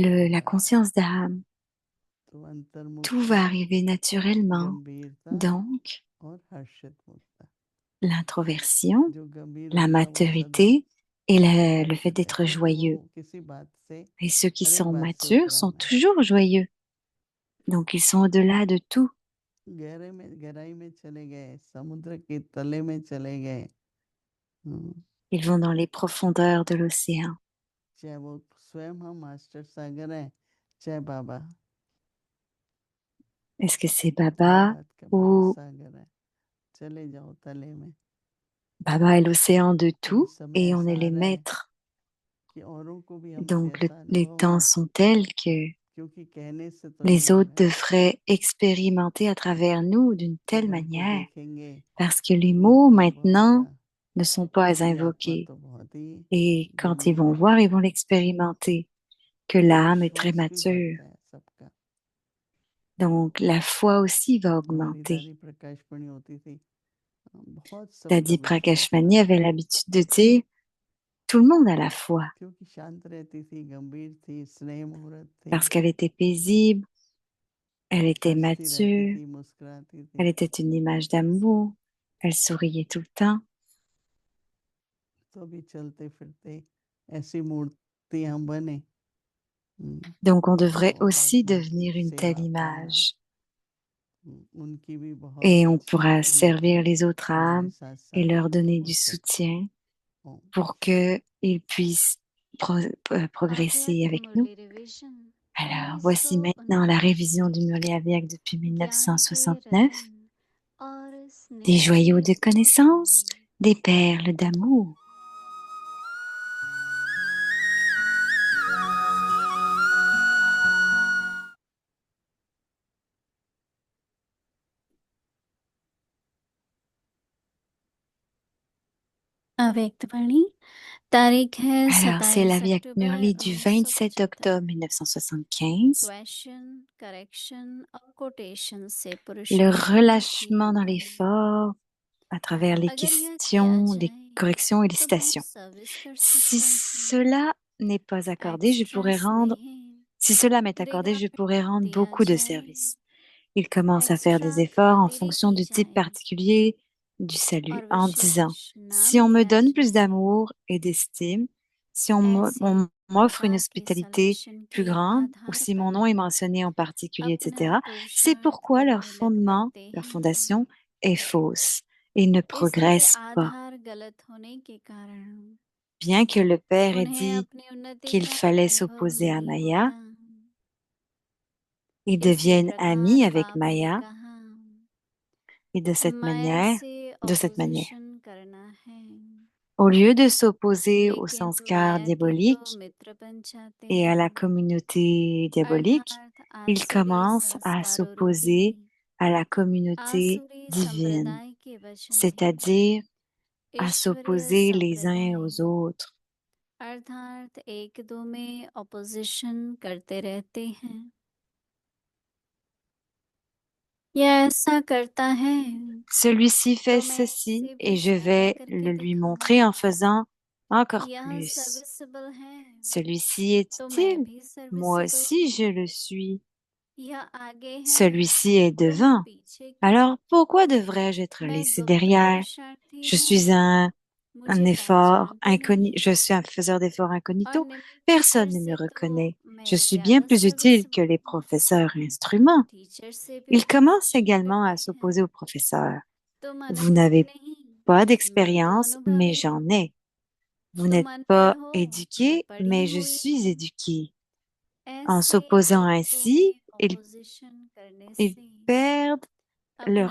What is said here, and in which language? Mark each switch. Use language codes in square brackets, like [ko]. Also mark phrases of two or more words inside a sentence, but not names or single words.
[fr] la [hi] होगा। [fr] conscience d'âme, [hi] तो [fr] tout va [hi] अंतर्मुखता, [fr] arriver naturellement. [hi] गंभीरता [fr] Donc, [hi] और हर्षित मुक्ता। [fr] l'introversion, [hi] जो गंभीर [fr] la [hi] होगा वो सदा [fr] maturité et le fait [hi] हर्षित है, [fr] d'être [hi] क्योंकि वो [fr] joyeux. [hi] किसी बात से, [fr] Et ceux qui [hi] हर एक [fr] sont [hi] बात से [fr] matures sont [hi] उपराम है। [fr] toujours joyeux. Donc, ils sont au-delà de tout. [hi] गहराई में चले गए, समुद्र के तले में चले गए, [fr] Ils vont dans les profondeurs de l'océan. [hi] चाहे वो स्वयं हम मास्टर सागर हैं, चाहे बाबा, [fr] Est-ce que c'est [hi] हर [fr] Baba [hi] बात का [fr] ou [hi] महासागर है, चले जाओ तले में। [fr] Baba est l'océan de [hi] अभी [fr] tout [hi] समय [fr] et on [hi] ऐसा [fr] est [hi] आ [fr] les [hi] रहा है [fr] maîtres. [hi] कि औरों को भी हमसे [fr] Donc, [hi] ऐसा [fr] les [hi] अनुभव [fr] temps [hi] हो, [fr] sont tels que [hi] क्योंकि कहने से तो नहीं [fr] les autres [hi] होगा, [fr] devraient expérimenter à travers nous d'une telle [hi] जब हमको [fr] manière. [hi] देखेंगे [fr] Parce que les [hi] तो [fr] mots [hi] उनका अनुभव [fr] maintenant [hi] होगा [fr] ne sont pas [hi] कि आत्मा [fr] invoqués. [hi] तो बहुत ही [fr] Et quand ils [hi] गंभीर [fr] vont [hi] है। [fr] voir, ils vont l'expérimenter, que [hi] तो [fr] l'âme est très [hi] विश्वास भी [fr] mature. [hi] बढ़ता है सबका। [fr] Donc, la foi aussi va [hi] हमारी [fr] augmenter. [hi] दादी प्रकाशमणि होती थी, बहुत सबका [fr] Dadi [hi] विश्वास था, [fr] Prakashmani avait l'habitude de dire, tout le monde a la foi, [hi] क्योंकि शांत रहती थी, गंभीर थी, स्नेह मुहूर्त थी, [fr] parce qu'elle était paisible, elle était [hi] हंसती रहती [fr] mature, [hi] थी, मुस्कुराती [fr] elle [hi] थी। [fr] était une image d'amour, elle souriait tout le temps. [hi] तो भी चलते फिरते ऐसी मूर्ति हम बने, [fr] Donc, on devrait [hi] और [fr] aussi [hi] महात्माओं की [fr] devenir une telle [hi] सेवा करना, [fr] image. [hi] उनकी भी बहुत [fr] Et on [hi] अच्छी [fr] pourra servir [hi] उन्नति [fr] les autres [hi] हमारे [fr] âmes [hi] साथ [fr] et [hi] साथ [fr] leur donner [hi] हो [fr] du [hi] सकती [fr] soutien [hi] हो। [fr] pour qu'ils puissent progresser [hi] अव्यक्त [fr] avec nous. [hi] मुरली रिवीजन [fr] Alors, voici maintenant la [hi] 1949 [fr] révision du Murli Avyak depuis [hi] ज्ञान के [fr] 1969. [hi] रतन और [fr] Des [hi] स्नेह [fr] joyaux [hi] के [fr] de connaissance, [hi] मोती [fr] des perles d'amour. [hi] अव्यक्त वाणी तारीख है [fr] Alors, c'est [hi] 27 [fr] l'Avyak [hi] अक्टूबर [fr] Murli du 27 [hi] 1975 [fr] octobre 1975. [en] question correction [hi] और कोटेशन से [fr] Le [hi] पुरुषार्थी की [fr] relâchement dans [hi] आज्ञा [fr] l'effort à travers les [hi] अगर यह किया [fr] questions, les [hi] जाए [fr] corrections et les [hi] तो बहुत [fr] citations. [hi] सर्विस कर [fr] Si [hi] सकता हूँ [fr] cela n'est pas accordé, je [hi] एक्स्ट्रा [fr] pourrais rendre, [hi] स्नेह [fr] si cela m'est accordé, je [hi] रिगार्ड [fr] pourrais rendre [hi] दिया [fr] beaucoup de [hi] जाए [fr] services. Il commence à faire [hi] एक्स्ट्रा [fr] des efforts en [hi] खातिरी [fr] fonction [hi] की [fr] du type [hi] जाए [fr] particulier du salut, [hi] और [fr] en disant, [hi] विशेष ना [fr] si on me [hi] किया [fr] donne plus [hi] जाए [fr] d'amour et d'estime, si [hi] ऐसे [fr] on m'offre une [hi] प्रकार के [fr] hospitalité [hi] सलेक्शन [fr] plus [hi] के [fr] grande, ou [hi] आधार [fr] si mon [hi] पर [fr] nom est mentionné en particulier, [hi] अपना [fr] etc., c'est [hi] पुरुषार्थ [fr] pourquoi leur [hi] परिगलित [fr] fondement, [hi] करते [fr] leur [hi] हैं [fr] fondation est fausse et ne [hi] इसके [fr] progresse pas. [hi] आधार गलत होने के कारण [fr] Bien que le Père ait [hi] उन्हें [fr] dit [hi] अपनी उन्नति [fr] qu'il [hi] का [fr] fallait [hi] अनुभव [fr] s'opposer à [hi] नहीं [fr] Maya, [hi] होता [fr] ils [hi] इसी [fr] deviennent amis [hi] प्रकार [fr] avec [hi] बाप ने [fr] Maya, [hi] कहा [fr] et [hi] माया से [fr] de cette manière, [hi] ऑपोजिशन करना है [fr] Au lieu de s'opposer au [hi] लेकिन तुम [fr] sanskar [hi] माया के तो [fr] diabolique [hi] मित्र बन जाते [fr] et à la [hi] हैं [fr] communauté diabolique, [hi] अर्थात [fr] il [hi] आसुरी [fr] commence à [hi] संस्कारों [fr] s'opposer à la communauté [hi] आसुरी [fr] divine, [hi] संप्रदाय के वचन में [fr] c'est-à-dire à [hi] ईश्वरीय [fr] s'opposer les uns [hi] संप्रदाय [fr] aux autres. [hi] अर्थात एक दो में ऑपोजिशन करते रहते हैं यह ऐसा करता है [fr] Celui-ci fait [hi] तो मैं [fr] ceci [hi] इसे भी [fr] et je [hi] ज्यादा [fr] vais [hi] करके [fr] le lui [hi] दिखाऊं [fr] montrer en faisant encore [hi] यह [fr] plus. [hi] सर्विसेबल है [fr] Celui-ci est [hi] तो मैं [fr] utile, [hi] भी [fr] moi [hi] सर्विसेबल [fr] aussi je [hi] हूँ [fr] le suis. [hi] यह आगे है [fr] Celui-ci est [hi] तो मैं [fr] devant. [hi] पीछे क्यों [fr] Alors pourquoi devrais-je être [hi] मैं [fr] laissé [hi] गुप्त [fr] derrière? [hi] पुरुषार्थी [fr] Je [hi] हूँ [fr] suis un [hi] मुझे [fr] effort [hi] पहचानते [fr] incognito, [hi] नहीं [fr] je suis un faiseur d'efforts [hi] और [fr] incognito. [hi] निमित्त [fr] Personne [hi] टीचर [fr] ne me [hi] से तो [fr] reconnaît. Je [hi] मैं [fr] suis bien [hi] ज्यादा [fr] plus utile que [hi] सर्विसेबल [fr] les [hi] हूँ [fr] professeurs et instruments. [hi] टीचर से भी [fr] Il commence [hi] ऑपोजिशन [fr] également à [hi] करते हैं [fr] s'opposer aux professeurs. [hi] तुम [fr] Vous [hi] अनुभवी [fr] n'avez [hi] नहीं [fr] pas [hi] मैं तो [fr] d'expérience, mais [hi] अनुभवी [fr] j'en [hi] हूँ [fr] ai. Vous [hi] तुम [fr] n'êtes [hi] अनपढ़ [fr] pas [hi] हो मैं [fr] éduqué, [hi] पढ़ी [fr] mais je [hi] हुई [fr] suis [hi] हूँ [fr] éduqué. En [hi] ऐसे [fr] s'opposant [hi] एक दो [fr] ainsi, [hi] में ऑपोजिशन करने [fr] ils [hi] से [fr] perdent leur